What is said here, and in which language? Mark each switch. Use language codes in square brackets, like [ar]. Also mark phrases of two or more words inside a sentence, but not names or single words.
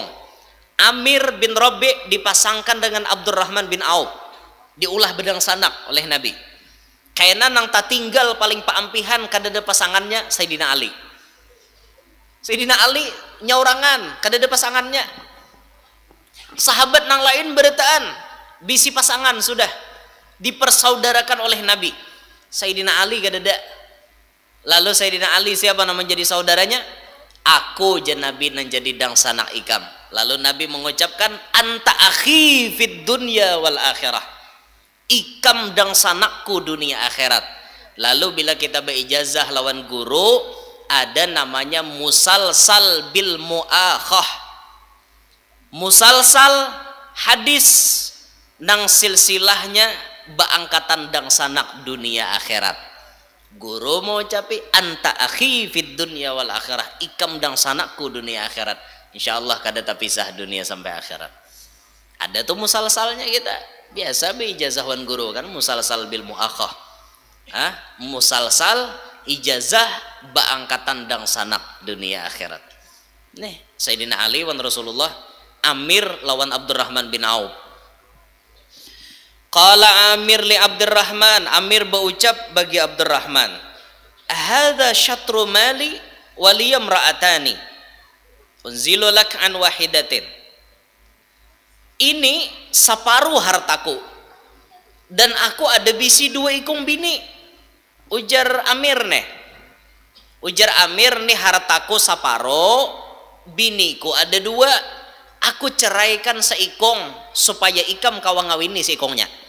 [bjn] Amir bin Rabi' dipasangkan dengan Abdurrahman bin Auf, diulah bedang sanak oleh Nabi. Kayaknya nang tak tinggal paling paampihan kadada pasangannya Sayyidina Ali. Sayyidina Ali nyaurangan kadada pasangannya. Sahabat nang lain beretaan bisi pasangan sudah dipersaudarakan oleh Nabi. Sayyidina Ali kadada. Lalu Sayyidina Ali siapa nama menjadi saudaranya? Aku jan Nabi nang jadi dang sanak ikam. Lalu Nabi mengucapkan [ar] أنت أخي في الدنيا والآخرة. [bjn] Ikam dang sanakku dunia akhirat. Lalu bila kita berijazah lawan guru, ada namanya [ar] مسلسل بالمؤاخاة. [bjn] Musalsal hadis nang silsilahnya baangkatan dang sanak dunia akhirat. Guru mau ucapi [ar] أنت أخي في الدنيا والآخرة, [bjn] ikam dang sanakku dunia akhirat. Insyaallah kada terpisah dunia sampai akhirat. Ada tuh musalsalnya kita. Biasa beijazahwan guru kan [ar] مسلسل بالمؤاخاة. [bjn] Musalsal ijazah baangkatan dang sanak dunia akhirat. Nih Sayyidina Ali wan Rasulullah, Amir lawan Abdurrahman bin Auf. [ar] قال عامر لعبد الرحمن, [bjn] Amir berucap bagi Abdurrahman, [ar] هذا شطر مالي ولي امرأتان أنزل لك عن واحدة. [bjn] Ini separuh hartaku dan aku ada bisi 2 ikung bini. Ujar Amir nih, ujar Amir nih, hartaku separuh, biniku ada 2. Aku ceraikan seikong supaya ikam kawan ngawini seikongnya.